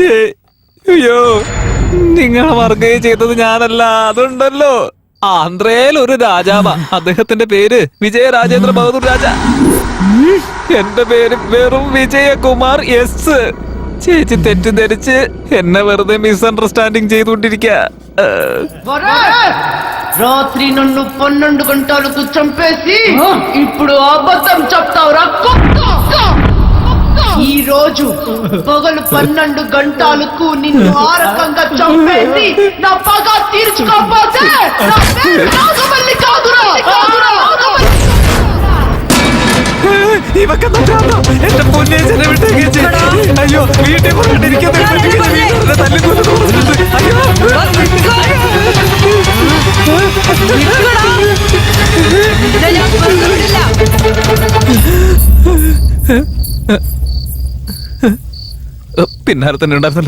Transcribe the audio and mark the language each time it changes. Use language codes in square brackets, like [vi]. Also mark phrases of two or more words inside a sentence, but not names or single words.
[ml] അയ്യോ, നിങ്ങളെ മറുകയും ചെയ്തത് ഞാനല്ല. അതുണ്ടല്ലോ, ആന്ധ്രയിൽ ഒരു രാജാവാ. അദ്ദേഹത്തിന്റെ പേര് വിജയരാജേന്ദ്ര ബഹദൂർ രാജ. എന്റെ പേര് വെറും വിജയകുമാർ എസ്. ചേച്ചി തെറ്റിദ്ധരിച്ച് എന്നെ വെറുതെ മിസ്അണ്ടർസ്റ്റാൻഡിങ് ചെയ്തുകൊണ്ടിരിക്ക. [te] రాత్రి నన్ను 12 గంటలకు చంపేసి ఇప్పుడు అబద్ధం చెప్తావురా కుక్క? ఈ రోజు పగలు 12 గంటలకు నిన్ను ఆ రకంగా చంపేసి నా పగ తీర్చుకోకపోతే నా పేరు నాగమల్లి కాదురా. [ml] ഇവക്കെന്താ എന്റെ പൊന്നേച്ചനെ വിട്ടേക്ക്. അയ്യോ, വീട്ടിൽ പോയിട്ടിരിക്കുന്ന തല്ലിക്കൊല്ലു. അയ്യോ, പിന്നാലെ തന്നെ ഉണ്ടായിരുന്നല്ലോ.